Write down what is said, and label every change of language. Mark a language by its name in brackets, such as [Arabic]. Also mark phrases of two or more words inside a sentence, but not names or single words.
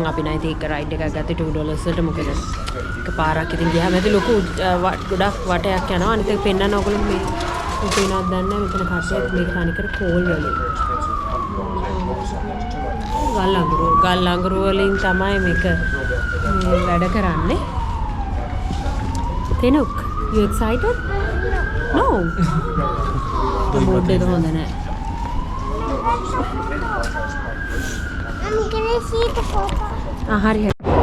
[Sinhala] අපි නම් ඉතින් එක රයිඩ් එකක් ගත්තේ $2 වලට. මොකද එකපාරක් ඉතින් ගියාම ඇති ලොකු ගොඩක් වටයක් යනවා. අනිත් එක පෙන්නන්න ඕගොල්ලෝ මේ පේනවද දන්නේ නැහැ. මෙතන කට්ටියක් මේක තනිකර කෝල් වලින් ගල් අඟුරු වලින් තමයි මේක වැඩ කරන්නේ. තෙනුක් [English] you excited? No. [Sinhala] මොඩ් එක හොඳ නැහැ. [English] I'm gonna see the photo.